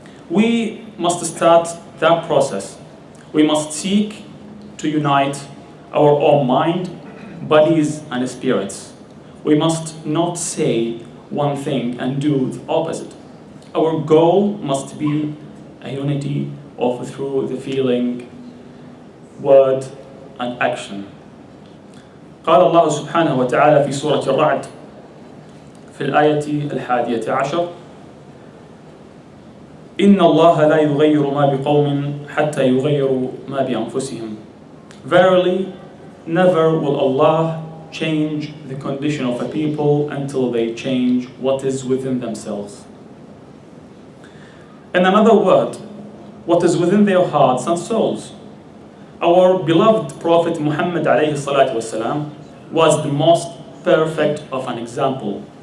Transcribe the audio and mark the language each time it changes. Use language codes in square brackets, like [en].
[en] We must start that process. We must seek to unite our own mind, bodies, and spirits. We must not say one thing and do the opposite. Our goal must be a unity of through the feeling, word, and action. [ar] قال الله سبحانه وتعالى في سورة الرعد في الآية 11: إن الله لا يغير ما بقوم حتى يغيروا ما بأنفسهم. [en] Verily, never will Allah change the condition of a people until they change what is within themselves. In another word, what is within their hearts and souls. Our beloved Prophet Muhammad [ar] alayhi salatu wasalam [en] was the most perfect of an example.